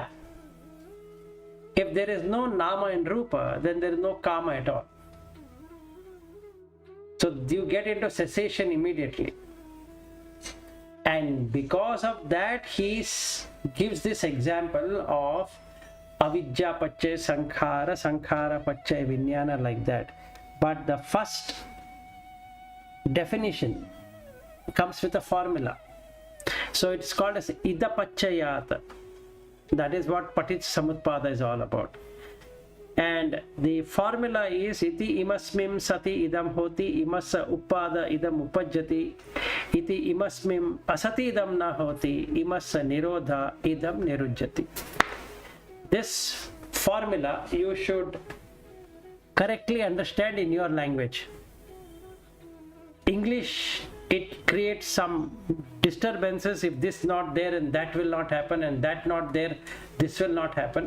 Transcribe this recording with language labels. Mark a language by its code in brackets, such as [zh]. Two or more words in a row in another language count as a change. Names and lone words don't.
[en] If there is no nama and rupa, then there is no karma at all. So you get into cessation immediately. And because of that, he gives this example of [pi] avidya pachay sankhara, sankhara pachay vijnana, [en] like that. But the first definition comes with a formula. So it's called as [pi] ida pachayata. [en] That is what [pi] paticca samutpada [en] is all about. And the formula is [pi] iti imasmim sati idam hoti, imassa upada idam upajjati, iti imasmim asati idam na hoti, imassa nirodha idam nirujjati. [en] This formula you should correctly understand in your language. English, it creates some disturbances. If this not there, and that will not happen, and that not there, this will not happen.